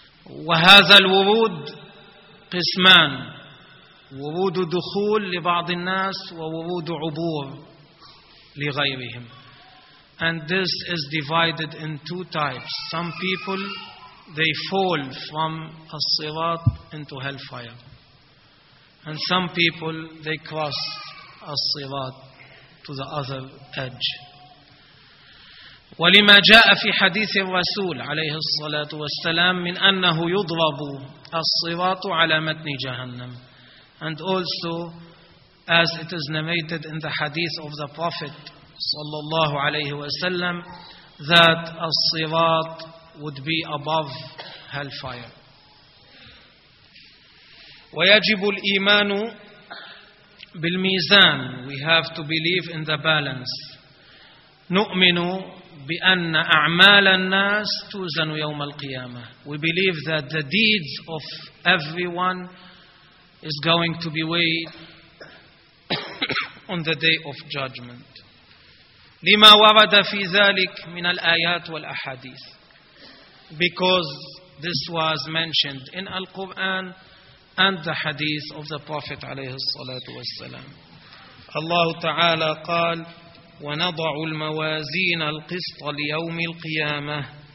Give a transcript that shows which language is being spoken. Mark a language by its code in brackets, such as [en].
[ar] وهذا الورود قسمان, ورود دخول لبعض الناس وورود عبور لغيرهم. [en] And this is divided in two types. Some people, they fall from al-sirat into hellfire. And some people, they cross al-sirat to the other edge. [ar] ولما جاء في حديث الرسول عليه الصلاة والسلام من أنه يضرب الصراط على متن جهنم. [en] And also, as it is narrated in the hadith of the Prophet صلى الله عليه وسلم, that الصراط would be above hellfire. [ar] ويجب الإيمان بالميزان. [en] We have to believe in the balance. [ar] نؤمن بأن أعمال الناس توزن يوم القيامة. [en] We believe that the deeds of everyone is going to be weighed on the day of judgment. [ar] لما ورد في ذلك من الآيات والأحاديث. [en] Because this was mentioned in Al-Quran and the hadith of the Prophet عليه الصلاة والسلام. [ar] الله تعالى قال ونضع الموازين القسط ليوم القيامة.